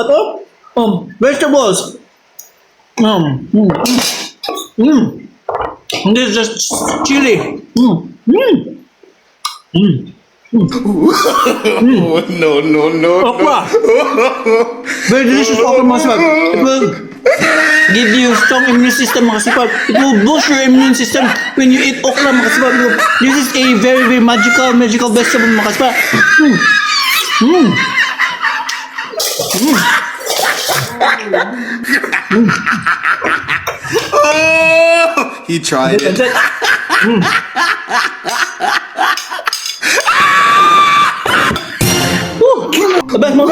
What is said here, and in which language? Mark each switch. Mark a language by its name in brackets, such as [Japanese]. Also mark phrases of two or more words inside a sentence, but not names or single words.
[English] Vegetables. And this is just chili. Oh, no. Okra. Very delicious okra, [Hiligaynon] mga kasipat. [English] It will give you strong immune system, [Hiligaynon] mga kasipat. [English] It will boost your immune system when you eat okra, [Hiligaynon] mga kasipat. [English] This is a very magical vegetable, [Hiligaynon] mga kasipat. [English] Oh, he tried it. Abang mga.